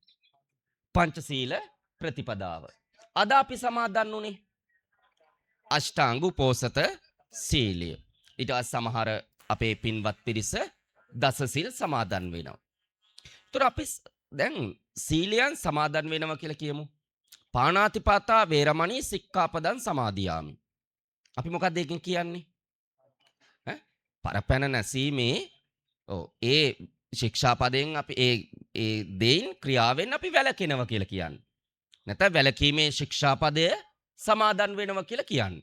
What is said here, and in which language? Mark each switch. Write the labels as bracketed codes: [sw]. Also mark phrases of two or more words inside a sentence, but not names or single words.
[si] පංචශීල ප්‍රතිපදාව. අද අපි සමාදන් වුණේ අෂ්ටාංග උපෝසත සීලය. ඊට සමහර අපේ පින්වත් පිරිස දසසිල් සමාදන් වෙනවා. ඒතර අපි දැන් සීලයන් සමාදන් වෙනවා කියලා කියමු. [pi] පාණාතිපාතා වේරමණී සික්ඛාපදං සමාදියාමි. [si] අපි මොකක්ද ඒකෙන් කියන්නේ? පරපැන නැසීමේ ඒ ශික්ෂාපදයෙන් අපි ඒ දෙයින් ක්‍රියාවෙන් අපි වැළකෙනවා කියලා කියන්නේ. නැත්නම් වැළකීමේ ශික්ෂාපදය සමාදන් වෙනවා කියලා කියන්නේ.